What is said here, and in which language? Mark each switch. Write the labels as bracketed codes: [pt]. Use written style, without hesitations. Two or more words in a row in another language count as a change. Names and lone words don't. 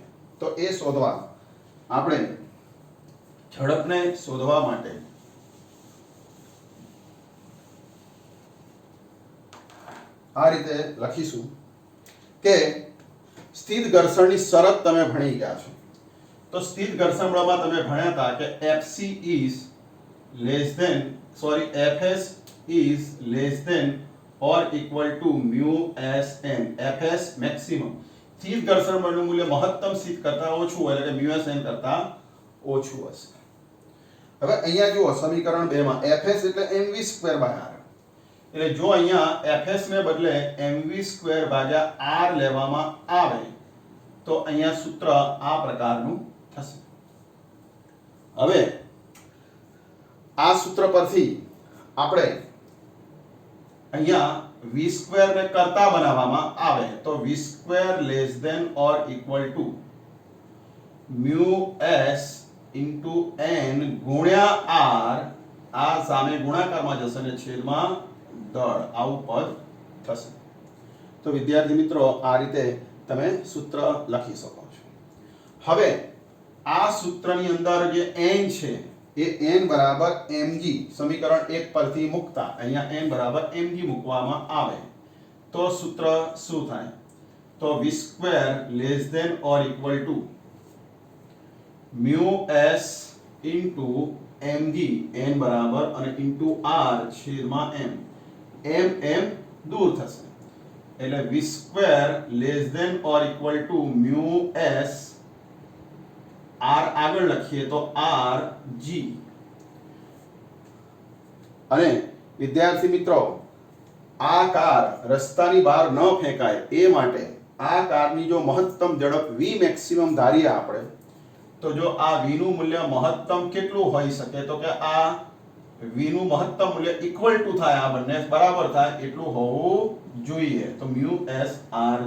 [gu] તો એ શોધવા આપણે ઝડપને શોધવા માટે આ રીતે લખીશું કે સ્થિત ઘર્ષણની શરત તમે ભણી ગયા છો. [en] તો સ્થિત ઘર્ષણ બળમાં તમે ભણ્યા હતા કે Fs is less than or equal to μsn. Fs maximum. [gu] સ્થિત ઘર્ષણ બળનું મૂલ્ય મહત્તમ સ્થિત કરતા ઓછું હોય, એટલે કે μsn કરતા ઓછું હશે. હવે અહીંયા જુઓ સમીકરણ 2 માં Fs એટલે mv² r. એટલે જો અહીંયા Fs ને બદલે mv² r લેવામાં આવે તો અહીંયા સૂત્ર આ પ્રકારનું થશે. હવે આ સૂત્ર પરથી આપણે અહીંયા v² ને કરતા બનાવવામાં આવે તો [en] v² less than or equal to μs into n [gu] ગુણ્યા r. આ સામે ગુણાકારમાં જશે અને છેદમાં દળ, આવું પદ થશે. તો વિદ્યાર્થી મિત્રો આ રીતે તમે સૂત્ર લખી શકો છો. હવે આ સૂત્રની અંદર જે n છે એ n બરાબર mg સમીકરણ 1 પરથી મૂકતા અહીંયા n બરાબર mg મૂકવામાં આવે તો સૂત્ર શું થાય? [en] તો v² less than or equal to μs into mg, n [gu] બરાબર અને [en] into r છેદમાં m. [gu] m દૂર થશે, એટલે [en] v² less than or equal to μs, [gu] r આગળ લખીએ તો rg, અને વિદ્યાર્થી મિત્રો, આ કાર રસ્તાની બહાર ન ફેંકાય એ માટે આ કારની જો મહત્તમ ઝડપ v મેક્સિમમ ધારીએ આપણે, તો જો આ v નું મૂલ્ય મહત્તમ કેટલું હોઈ શકે, તો કે આ v નું મહત્તમ મૂલ્ય [en] equal to [gu] થાય, આ બંને બરાબર થાય એટલું હોવું જોઈએ, તો μsRg.